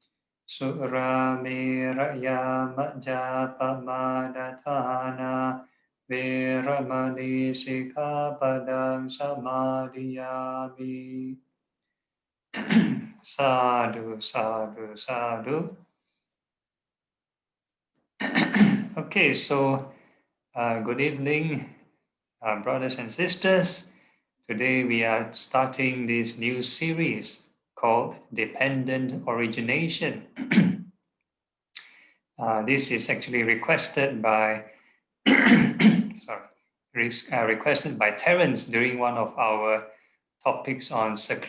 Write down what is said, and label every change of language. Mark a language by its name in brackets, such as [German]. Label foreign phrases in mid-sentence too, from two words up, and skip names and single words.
[Pali] Suramiraya Majapamadatana Veramani Sikkhapadang Samadhiyami. Sadhu, sadhu, sadhu. [English] Okay, so good evening, brothers and sisters. Today we are starting this new series called Dependent Origination. This is actually requested by requested by Terence during one of our topics on seclusion.